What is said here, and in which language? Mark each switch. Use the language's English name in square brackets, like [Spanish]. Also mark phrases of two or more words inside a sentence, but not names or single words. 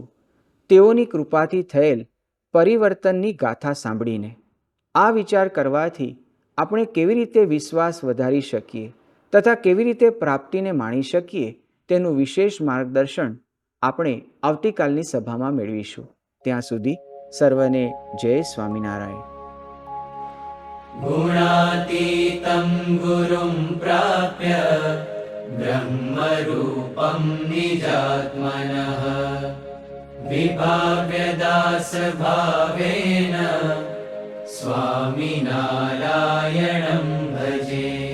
[Gujarati] તેઓની કૃપાથી થયેલ પરિવર્તનની ગાથા સાંભળીને આ વિચાર કરવાથી આપણે કેવી રીતે વિશ્વાસ વધારી શકીએ તથા કેવી રીતે પ્રાપ્તિને માણી શકીએ તેનું વિશેષ માર્ગદર્શન આપણે આવતીકાલની સભામાં મેળવીશું. ત્યાં સુધી સર્વને જય સ્વામિનારાયણ. [Sanskrit] गुणातीतं गुरुं प्राप्य ब्रह्मरूपं निजात्मनः विभाव्यदासभावेन स्वामिनारायणं भजे.